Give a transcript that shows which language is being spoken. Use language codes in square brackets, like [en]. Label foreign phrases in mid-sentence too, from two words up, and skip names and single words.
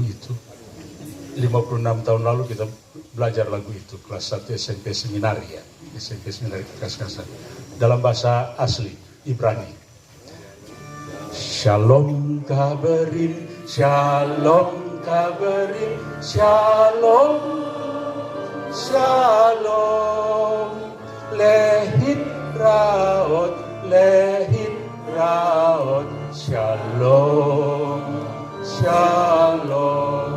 [id] itu 56 tahun lalu kita belajar lagu itu kelas 1 SMP Seminari ya, SMP Seminari Kas-Kasan dalam bahasa asli Ibrani. [he] שלום חברים, שלום חברים, שלום, שלום, להתראות, להתראות, שלום, שלום.